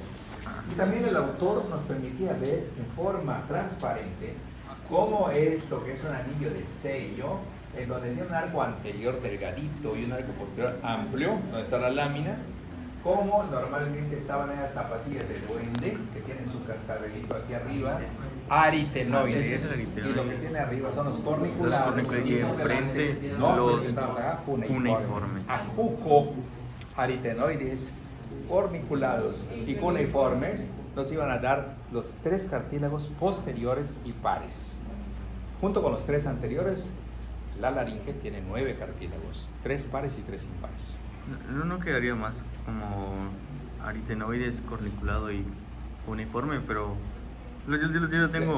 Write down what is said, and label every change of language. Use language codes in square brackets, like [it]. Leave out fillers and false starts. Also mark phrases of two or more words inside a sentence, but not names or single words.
[es] Y también el autor nos permitía ver en forma transparente cómo esto, que es un anillo de sello, en donde tiene un arco anterior delgadito y un arco posterior amplio, donde está la lámina, como normalmente estaban en las zapatillas de duende, que tienen su cascabelito aquí arriba, aritenoides, Ese es el aritenoide. y lo que tiene arriba son los corniculados, Los corniculados, y enfrente no los presentados acá, cuneiformes. Acuco, aritenoides, corniculados y cuneiformes nos iban a dar los tres cartílagos posteriores y pares. Junto con los tres anteriores, la laringe tiene 9 cartílagos, 3 pares y 3 impares. No quedaría más como aritenoides, corniculado y cuneiforme, pero yo lo tengo.